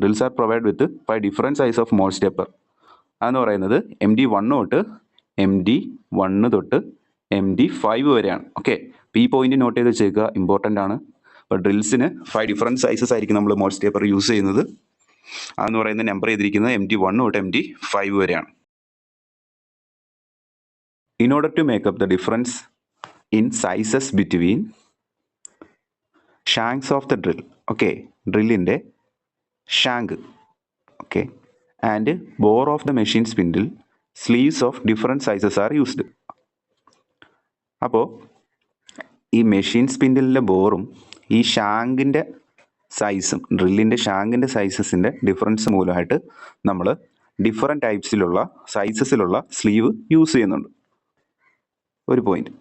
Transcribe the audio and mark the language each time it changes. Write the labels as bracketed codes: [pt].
[en] Drills are provide with 5 different size of Morse taper. [ml] അതെന്ന് പറയുന്നത് MD1 തൊട്ട് MD1 തൊട്ട് MD5 വരെയാണ്. ഓക്കെ, അപ്പോൾ ഈ പോയിന്റ് നോട്ട് ചെയ്ത് വെച്ചേക്കുക, ഇമ്പോർട്ടൻ്റ് ആണ്. അപ്പോൾ ഡ്രിൽസിന് 5 ഡിഫറൻറ്റ് സൈസസ് ആയിരിക്കും നമ്മൾ മോൾസ് ടേപ്പർ യൂസ് ചെയ്യുന്നത്. അതെന്ന് പറയുന്നത് നമ്പർ ചെയ്തിരിക്കുന്നത് MD1 തൊട്ട് MD5 വരെയാണ്. [en] In order to make up the difference in sizes between shanks of the drill, okay, [ml] ഡ്രില്ലിൻ്റെ shank, [en] okay, and bore of the machine spindle, sleeves of different sizes are used. [ml] അപ്പോൾ ഈ machine സ്പിൻഡിലിൻ്റെ ബോറും ഈ ഷാങ്കിൻ്റെ സൈസും, ഡ്രില്ലിൻ്റെ ഷാങ്കിൻ്റെ സൈസസിൻ്റെ difference മൂലമായിട്ട് നമ്മൾ different ടൈപ്സിലുള്ള സൈസസിലുള്ള sleeve use ചെയ്യുന്നുണ്ട്. ഒരു point.